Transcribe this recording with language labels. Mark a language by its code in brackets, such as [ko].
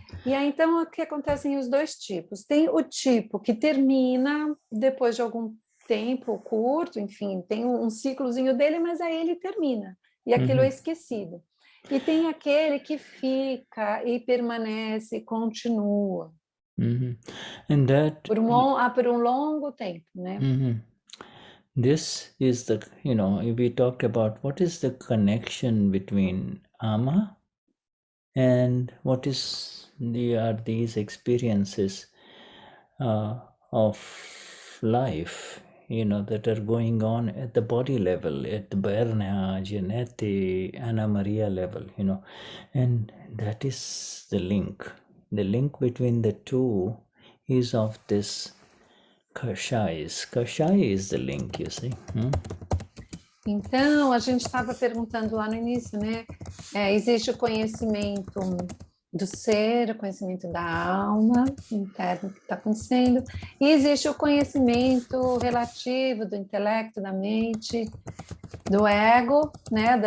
[pt] E aí, então, o que acontecem os dois tipos? Tem o tipo que termina depois de algum tempo curto, enfim, tem um ciclozinho dele, mas aí ele termina, e aquilo é esquecido. E tem aquele que fica e permanece, continua. [en] And that [pt] por um longo tempo, né? [en] This is the, we talked about what is the connection between ama and what is these experiences of life, that are going on at the body level, at the Bernage and at the Anna Maria level, and that is the link. The link between the two is of this kashaya. Kashaya is the link, you see. [pt] Então, a gente estava perguntando lá no início, né? Existe o conhecimento do ser, o conhecimento da alma interno que está acontecendo, e existe o conhecimento relativo do intelecto, da mente, do ego, né?